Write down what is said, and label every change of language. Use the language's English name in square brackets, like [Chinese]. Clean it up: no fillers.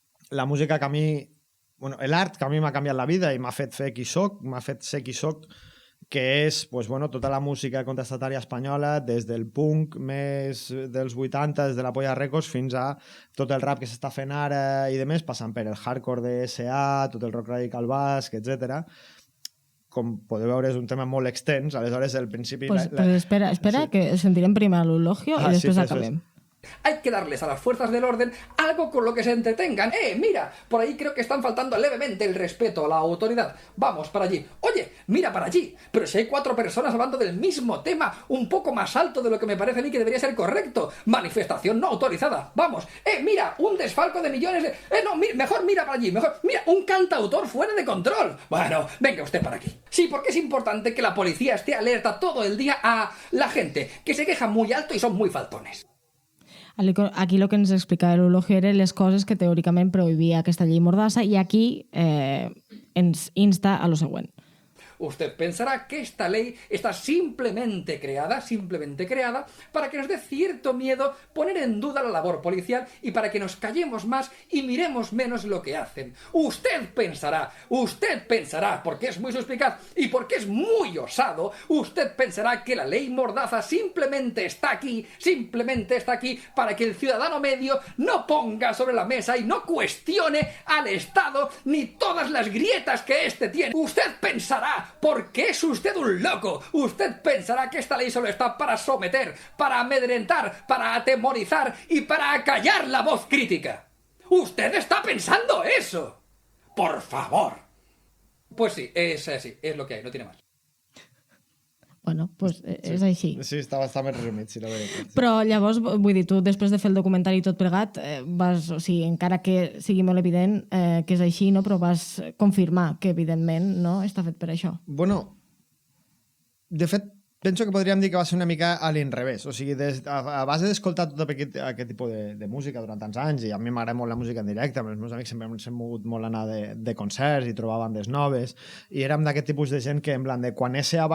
[Catalan] la música que a mi, bueno, l'art que a mi m'ha canviat la vida i m'ha fet fer qui soc, m'ha fet ser qui soc, que és pues, bueno, tota la música contestatària espanyola, des del punk més dels 80, des de la Polla Records, fins a tot el rap que s'està fent ara i demés, passant per el hardcore de S.A., tot el rock radical basc, etc. Com podeu veure, és un tema molt extens, aleshores al principi... Pues espera, sí. Que sentirem primer l'Eulogio i després acabem. [Spanish] Hay que darles a las fuerzas del orden algo con lo que se entretengan. Mira, por ahí creo que están faltando levemente el respeto a la autoridad. Vamos para allí. Oye, mira para allí. Pero si hay 4 personas hablando del mismo tema, un poco más alto de lo que me parece a mí que debería ser correcto. Manifestación no autorizada. Vamos. Mira, un desfalco de millones de... no, mejor mira para allí. Mejor, mira, un cantautor fuera de control. Bueno, venga usted para aquí. Sí, porque es importante que la policía esté alerta todo el día a la gente que se queja muy alto y son muy faltones. [Catalan] Aquí el que ens explicava l'Eulogio eren les coses que teòricament prohibia aquesta llei Mordassa i aquí ens insta a lo següent. [Spanish] Usted pensará que esta ley está simplemente creada para que nos dé cierto miedo poner en duda la labor policial y para que nos callemos más y miremos menos lo que hacen. Usted pensará, porque es muy suspicaz y porque es muy osado, usted pensará que la ley Mordaza simplemente está aquí para que el ciudadano medio no ponga sobre la mesa y no cuestione al Estado ni todas las grietas que éste tiene. Usted pensará, porque es usted un loco. Usted pensará que esta ley solo está para someter, para amedrentar, para atemorizar y para acallar la voz crítica. ¡Usted está pensando eso! ¡Por favor! Pues sí, es así, es lo que hay, no tiene más. [Catalan] Bueno, pues és així. Sí, està bastant més resumit, si la veritat. Però llavors, vull dir, tu després de fer el documentari tot plegat, vas, o sigui, encara que sigui molt evident que és així, no? Però vas confirmar que, evidentment, no està fet per això. Bueno, de fet, penso que podríem dir que va ser una mica a l'inrevés. O sigui, a base d'escoltar tot aquest tipus de música durant tants anys, i a mi m'agrada molt la música en directe, amb els meus amics sempre hem mogut molt anar de concerts i trobar bandes noves, i érem d'aquest tipus de gent que, en plan de, quan S.A.